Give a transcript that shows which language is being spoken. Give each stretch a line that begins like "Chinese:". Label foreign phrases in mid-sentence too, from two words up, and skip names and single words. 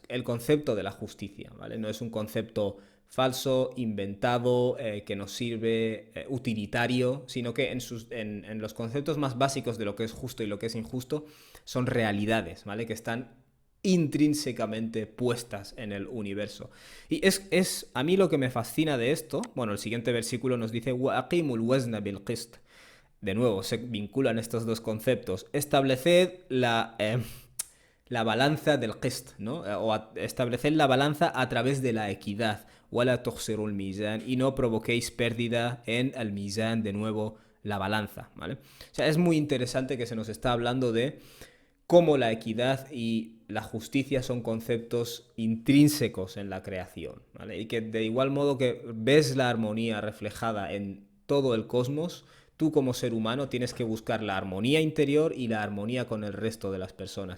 Spanish: El concepto de la justicia, ¿vale? No es un concepto falso, inventado, que nos sirve, utilitario, sino que en los conceptos más básicos de lo que es justo y lo que es injusto son realidades, ¿vale? Que están intrínsecamente puestas en el universo. Y a mí lo que me fascina de esto, bueno, el siguiente versículo nos dice,
Arabic: وَأَقِيمُوا الْوَزْنَ بِالْقِسْطِ.
Spanish: De nuevo, se vinculan estos dos conceptos. Estableced la balanza del qist, ¿no? Estableced la balanza a través de la equidad.
Arabic: وَلَا تُخْسِرُوا الْمِيزَانِ.
Spanish: Y no provoquéis pérdida en el mizan, de nuevo, la balanza, ¿vale? O sea, es muy interesante que se nos está hablando de cómo la equidad y la justicia son conceptos intrínsecos en la creación, ¿vale? Y que de igual modo que ves la armonía reflejada en todo el cosmos, tú como ser humano tienes que buscar la armonía interior y la armonía con el resto de las personas.